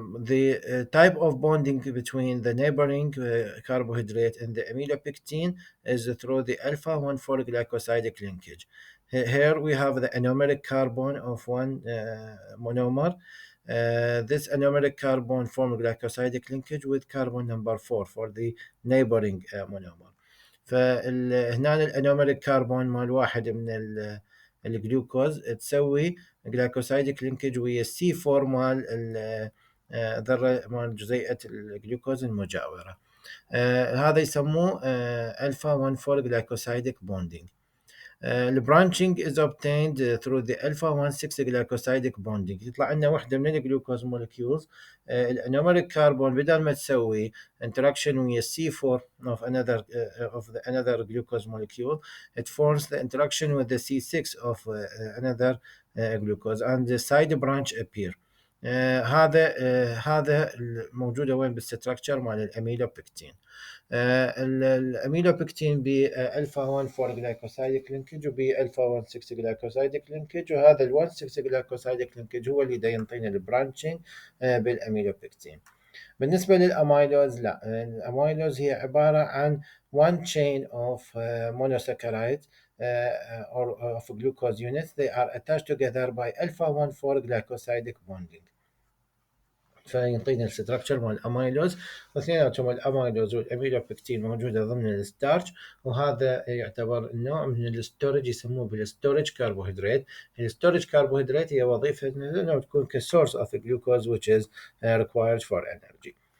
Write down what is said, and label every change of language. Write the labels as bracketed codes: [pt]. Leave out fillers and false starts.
[en] The type of bonding between the neighboring carbohydrate and the amylopectin is through the alpha 1,4 glycosidic linkage. Here we have the anomeric carbon of one monomer. This anomeric carbon form glycosidic linkage with carbon number 4 for the neighboring monomer. [ar] فهنا الانوميريك كاربون مال واحد من الجلوكوز تسوي جلايكوسايديك لينكج ويا السي 4 مال ذره مال جزيئه الجلوكوز المجاوره. هذا يسموه alpha 1,4 glycosidic bonding. [en] The branching is obtained through the alpha 1,6 glycosidic bonding. [ar] يطلع لنا وحده من الجلوكوز [en] molecules [ar] الانوميريك كاربون بدل ما تسوي [en] interaction ويا C4 of another glucose molecule, it forms the interaction with the C6 of another glucose and the side branch appear. [ar] هذا موجوده وين بالستراكشر مال الاميلوبكتين. الاميلوبكتين بالفا 1,4 جلايكوسايديك لينكج وبالفا 1,6 جلايكوسايديك لينكج، وهذا ال 1,6 جلايكوسايديك لينكج هو اللي دا ينطينا البرانشنج بالاميلوبكتين. بالنسبه للاميلوز لا، الاميلوز هي عباره عن [en] one chain of monosaccharide or of glucose units. They are attached together by alpha 1,4 glycosidic bonding. [ar] فينطينا الستراكشر مال الاميلوز، واثنيناتهم الاميلوز والاميلوبكتين موجوده ضمن الستارش، وهذا يعتبر نوع من الستورج يسموه بالستورج كربوهيدرات. الستورج كربوهيدرات هي وظيفه انه تكون كسورس اوف جلوكوز [en] which is required for energy.